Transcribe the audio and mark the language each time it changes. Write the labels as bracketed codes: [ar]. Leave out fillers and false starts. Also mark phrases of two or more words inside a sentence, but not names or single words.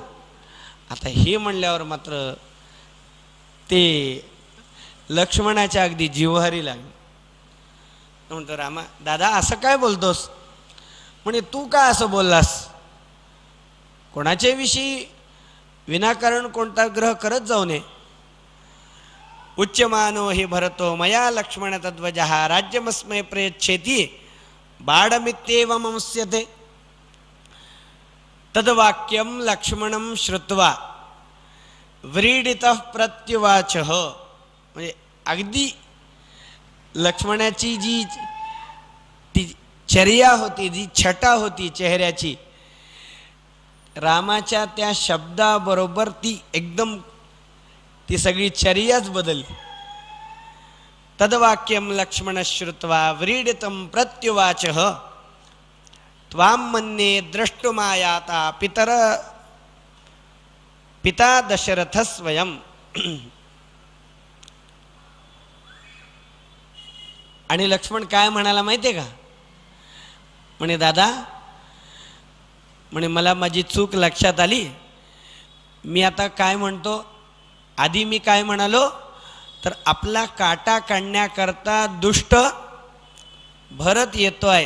[mr] आता हे म्हणल्यावर मात्र ते लक्ष्मणाच्या अगदी जीवहारी लागले. म्हणतो रामा दादा असं काय बोलतोस, म्हणे तू का असं बोललास, कोणाच्या विषयी विनाकारण कोणता ग्रह करत जाऊ नये. [sa] उच्यमानो हि भरतो मया लक्ष्मण तद्वजः राज्यमस्मै प्रयच्छेति बाढमित्येव मंस्यते. तद्वाक्यम लक्ष्मणं श्रुत्वा व्रीडितः प्रत्युवाचः. [mr] म्हणजे अगदी लक्ष्मणाची जी ती चर्या होती, जी छटा होती चेहऱ्याची, रामाच्या त्या शब्दाबरोबर ती एकदम ती सगळी चर्याच बदलली. [sa] तद्वाक्यम लक्ष्मण श्रुत्वा व्रीडितं प्रत्युवाचः त्वां मन्ये द्रष्टुमायाता पिता दशरथ स्वयं. [mr] आणि लक्ष्मण काय म्हणाला माहिती आहे का, म्हणे दादा, म्हणे मला माझी चूक लक्षात आली. मी आता काय म्हणतो, आधी मी काय म्हणालो तर आपला काटा काढण्याकरता दुष्ट भरत येतो आहे.